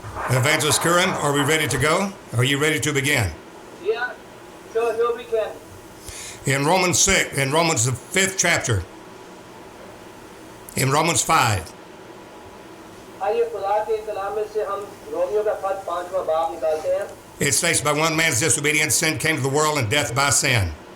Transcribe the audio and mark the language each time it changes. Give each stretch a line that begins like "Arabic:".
English: Evangelist Kurum, are we ready to go? Are you ready to begin? Yeah, sure we can. In Romans the 5th chapter, in Romans 5,
Hindi: आइए खुदा के कलाम में से हम Romeo का खत 5वां बाब निकालते हैं.
English: it states, by one man's disobedience, sin came to the world, and death by sin.